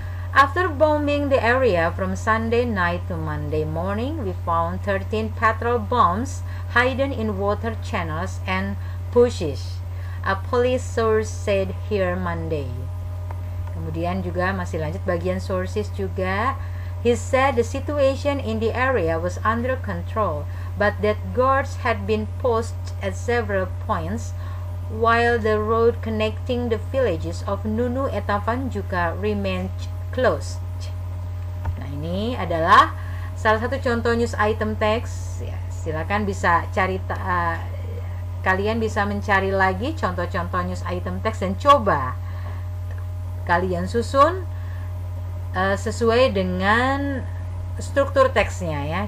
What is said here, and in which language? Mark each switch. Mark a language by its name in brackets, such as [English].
[English] After bombing the area from Sunday night to Monday morning, we found 13 petrol bombs hidden in water channels and bushes, a police source said here Monday. [Indonesian] Kemudian juga masih lanjut bagian sources juga. [English] He said the situation in the area was under control, but that guards had been posted at several points, while the road connecting the villages of Nunu and Tavanjuka remained closed. [Indonesian] Nah, ini adalah salah satu contoh news item text, ya. Silakan bisa cari, kalian bisa mencari lagi contoh-contoh news item text dan coba kalian susun sesuai dengan struktur teksnya, ya.